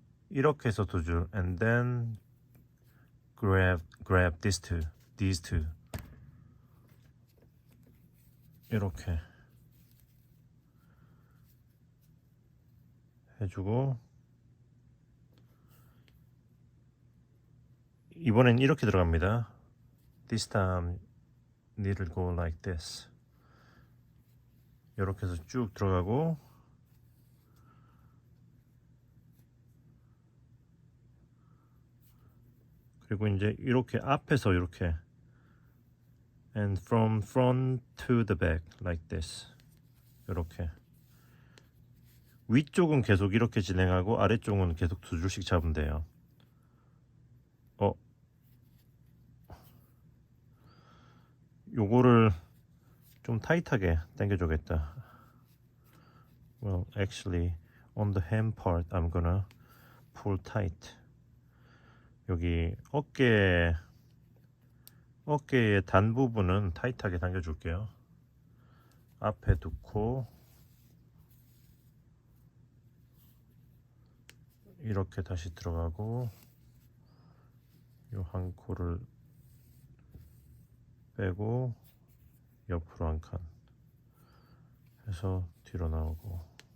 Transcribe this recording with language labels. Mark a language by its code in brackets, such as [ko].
[ko] 이렇게 해서 두 줄 [en] and then grab these two [ko] 이렇게 해주고, 이번엔 이렇게 들어갑니다. [en] This time needle go like this. [ko] 이렇게 해서 쭉 들어가고, 그리고 이제 이렇게 앞에서 이렇게 [en] and from front to the back like this. [ko] 이렇게 위쪽은 계속 이렇게 진행하고 아래쪽은 계속 두 줄씩 잡으면 돼요. 요거를 좀 타이트하게 당겨주겠다. [en] Well, actually, on the hem part, I'm gonna pull tight. [ko] 여기 어깨의 단 부분은 타이트하게 당겨줄게요. 앞에 두 코 이렇게 다시 들어가고, 요 한 코를 빼고 옆으로 한 칸 해서 뒤로 나오고,